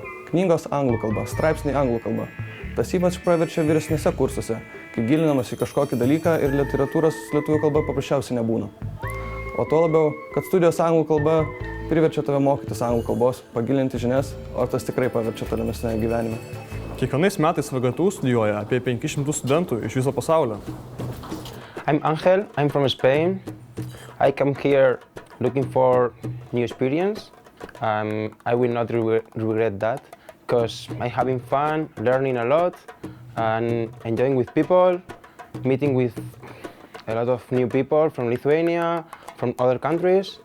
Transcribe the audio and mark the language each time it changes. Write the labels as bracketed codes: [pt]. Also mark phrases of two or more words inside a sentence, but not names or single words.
[lt] Knygos anglų kalba, straipsniai anglų kalba. Tas ypač praverčia vyresnėse kursuose, kai gilinamas į kažkokį dalyką ir literatūros lietuvių kalba paprasčiausiai nebūna. O tuo labiau, kad studijos anglų kalba priverčia tave mokytis anglų kalbos, pagilinti žinias, o tas tikrai paverčia tolimesnėje gyvenime. Kiekvienais metais VGTU studijuoja apie 500 studentų iš viso pasaulio. [en] I'm Angel, I'm from Spain. I come here looking for new experience. I will not regret that because I'm having fun, learning a lot, and enjoying with people, meeting with a lot of new people from Lithuania, from other countries.